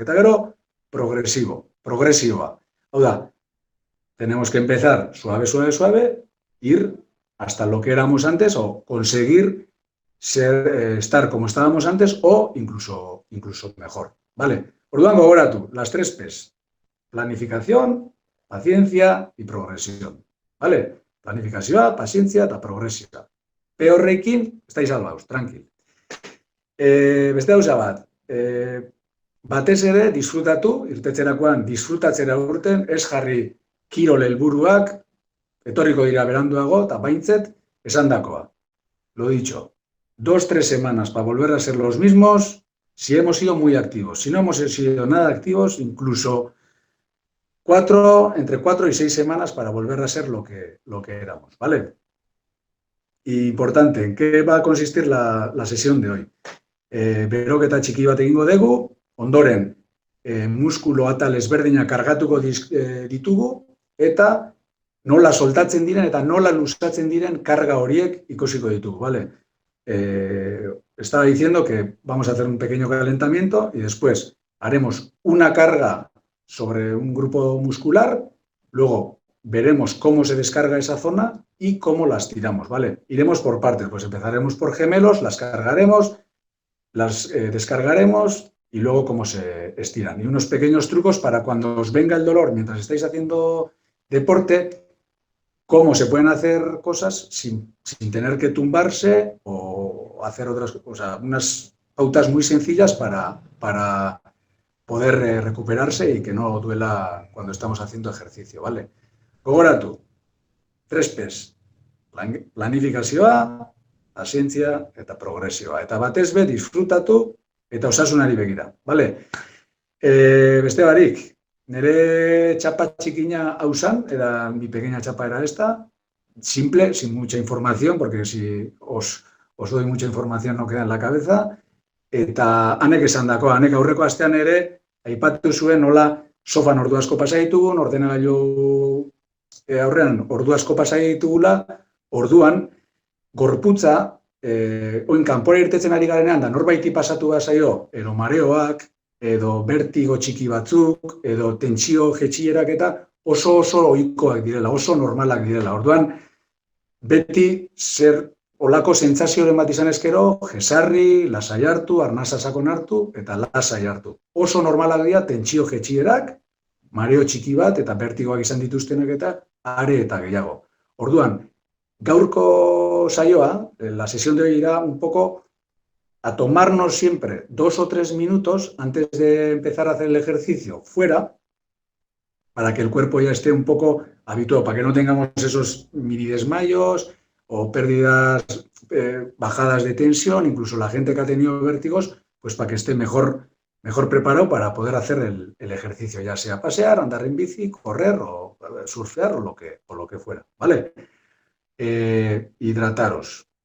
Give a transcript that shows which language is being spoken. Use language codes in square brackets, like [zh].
[eu] Eta gero, progresiboa. Hau da, [es] tenemos que empezar suave, ir hasta lo que éramos antes, o conseguir estar como estábamos antes, o incluso mejor, ¿vale? [eu] Orduan gogoratu, [es] las 3 P's. Planificación, paciencia y progresión, ¿vale? [eu] Planifikazioa, pazientzia eta progresioa. P horrekin, [es] estáis salvados, tranquil. [eu] Beste gauza bat, batez ere disfrutatu, irtetzerakoan disfrutatzera urten, ez jarri kirol helburuak, etorriko dira beranduago, eta baintzet esandakoa. [es] Lo dicho, 2-3 semanas para volver a ser los mismos si hemos sido muy activos. Si no hemos sido nada activos, incluso entre 4 y 6 semanas para volver a ser lo que éramos, ¿vale? Importante, ¿en qué va a consistir la sesión de hoy? [eu] Beroketa txiki bat egingo dugu, ondoren muskulo atal ezberdinak kargatuko ditugu, eta nola soltatzen diren eta nola luzatzen diren karga horiek ikusiko ditugu, ¿vale? [es] Estaba diciendo que vamos a hacer un pequeño calentamiento y después haremos una carga sobre un grupo muscular, luego veremos cómo se descarga esa zona y cómo las tiramos, ¿vale? Iremos por partes, pues empezaremos por gemelos, las cargaremos, las descargaremos y luego cómo se estiran. Y unos pequeños trucos para cuando os venga el dolor mientras estáis haciendo deporte, cómo se pueden hacer cosas sin tener que tumbarse o hacer otras cosas, unas pautas muy sencillas para poder recuperarse y que no duela cuando estamos haciendo ejercicio, ¿vale? [eu] Gogoratu, 3 P's, planifikazioa, pazientzia eta progresioa. Eta batez be, disfrutatu eta osasunari begira. Vale? Beste barik, nire txapa txikina hau zan, [es] era mi pequeña chapa era esta, simple, sin mucha información, porque si os doy mucha información no queda en la cabeza, [eu] eta hanek esan dako, hanek aurreko astean ere, aipatu zuen nola sofan ordu asko pasa ditugun, ordenagailu aurrean ordu asko pasa ditugula, orduan, gorputza, oin kanpora irtetzen ari garenean, da norbaiti pasatu da zaio, edo mareoak, edo bertigo txiki batzuk, edo tentsio jetxierak eta oso ohikoak direla, oso normalak direla. Orduan, beti zer olako sentsazioren bat izan ezkero, jesarri, lasai hartu, arnasa sakon hartu, eta lasai hartu. Oso normalak dira tentsio jetxierak, mareo txiki bat, eta bertigoak izan dituztenak eta are eta gehiago. Orduan, gaurko saioa, [es] la sesión de hoy irá un poco a tomarnos siempre 2 o 3 minutos antes de empezar a hacer el ejercicio fuera, para que el cuerpo ya esté un poco habituado, para que no tengamos esos mini desmayos o pérdidas, bajadas de tensión, incluso la gente que ha tenido vértigos, pues para que esté mejor preparado para poder hacer el ejercicio, ya sea pasear, andar en bici, correr o surfear o lo que fuera, ¿vale? Hidrataros.